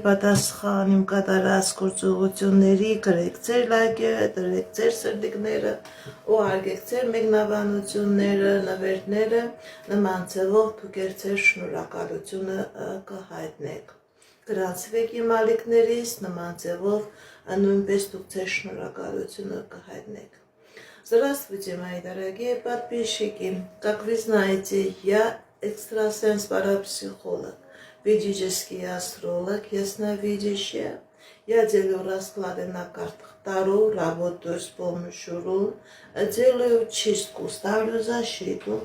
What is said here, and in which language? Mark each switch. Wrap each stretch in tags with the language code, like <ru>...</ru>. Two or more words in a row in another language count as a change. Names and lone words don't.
<hy>պատասխան իմ կատարած գործողությունների գրեք ձեր լայքերը, դրեք ձեր սրտիկները, ուղարկեք ձեր մեկնաբանությունները, նվերները, նման ձևով դուք էլ ձեր շնորհակալությունը կհայտնեք։ Գրանցվեք иմ ալիքներից, նման ձևով нույնպես դուք ձեր շնորհակալությունը կհայտնեք։</hy> <ru>Здравствуйте, мои дорогие подписчики. Как вы знаете, я экстрасенс-парапсихолог, ведический астролог, ясновидящая. Я делаю расклады на картах Таро, работаю с помощью рун, делаю чистку, ставлю защиту.</ru>